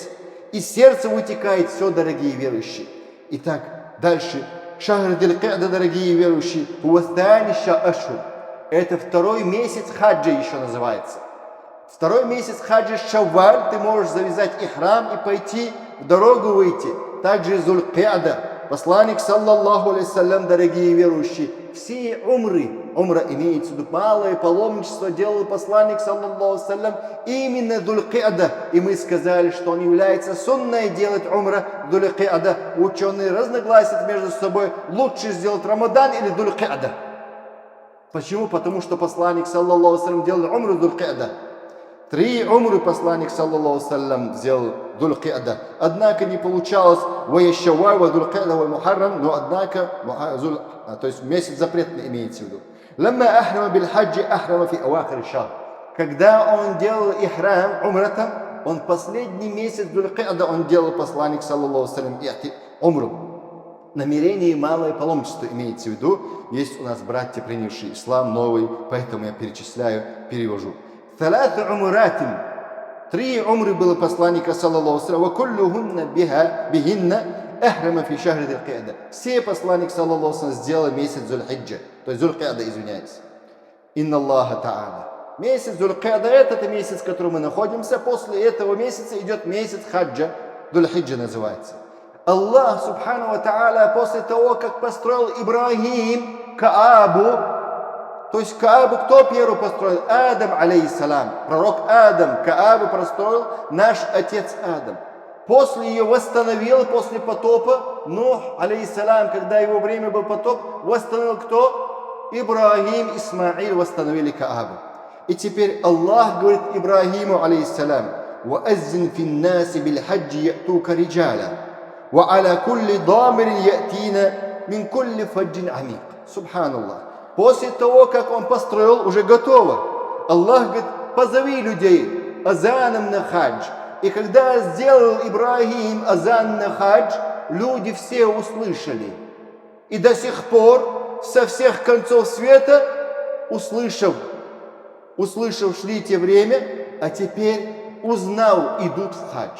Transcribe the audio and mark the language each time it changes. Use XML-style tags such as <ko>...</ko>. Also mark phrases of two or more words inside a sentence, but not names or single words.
<ru>Из сердца вытекает все, дорогие верующие. Итак, дальше. Шахр Зуль-Ки'ада, дорогие верующие, это второй месяц хаджа еще называется. Второй месяц хаджа Шавваль, ты можешь завязать ихрам и пойти в дорогу выйти. Также Зуль-Ки'ада. Посланник,</ru> <ar>صلى الله عليه وسلم,</ar> <ru>дорогие верующие, все умра имеется в виду малое паломничество, делал посланник,</ru> <ar>صلى الله عليه وسلم,</ar> <ru>именно Зуль-Ки'ада. И мы сказали, что он является сунной делать умра Зуль-Ки'ада. Ученые разногласят между собой, лучше сделать Рамадан или Зуль-Ки'ада. Почему? Потому что посланник,</ru> <ar>صلى الله عليه وسلم,</ar> <ru>делал умру Зуль-Ки'ада. 3 умры посланник,</ru> <ar>صلى الله سلم,</ar> <ru>сделал Дуль-Ки'да. Однако не получалось Шавваль, Дуль-Ки'да, Мухаррам, но однако, то есть месяц запретный имеется в виду.</ru> <ar>لما أحرم بالحج أحرم في أواخر شهر.</ar> <ru>Когда он делал ихрам умратом, он последний месяц Дуль-Ки'да он делал посланник,</ru> <ar>صلى الله سلم,</ar> <ru>умру. Намерение и малое паломничество имеется в виду. Есть у нас братья, принявшие ислам, новый, поэтому я перечисляю, перевожу. 3 умратин. 3 умры было посланника,</ru> <ar>صلى الله سلم وكلهن بهن أحرم في شهر ذي القعدة.</ar> <ru>Все посланник,</ru> <ar>صلى الله سلم,</ar> <ru>сделал месяц Зуль-Хиджа, то есть Дуль-Ки'да, извиняюсь.</ru> <ar>إن الله تعالى.</ar> <ru>Месяц Дуль-Ки'да — это месяц, в котором мы находимся. После этого месяца идет месяц хаджа, Дуль-Хиджа называется.</ru> <ar>الله سبحانه وتعالى,</ar> <ru>после того, как построил Ибрагим Каабу, то есть Каабу кто первый построил? Адам, алейхиссалам. Пророк Адам Каабу построил наш отец Адам. После ее восстановил, после потопа, Нух, алейхиссалам, когда его время был потоп, восстановил кто? Ибрагим, Исмаил восстановили Каабу. И теперь Аллах говорит Ибрагиму,</ru> <ar>عليه السلام وأذن في الناس بالحج يأتوك رجالا وعلى كل ضامر يأتين من كل فج عميق».</ar> <ru>Субханаллах. После того, как он построил, уже готово. Аллах говорит: позови людей азаном на хадж. И когда сделал Ибрагим азан на хадж, люди все услышали. И до сих пор со всех концов света, услышав, шли те время, а теперь, узнав, идут в хадж.</ru>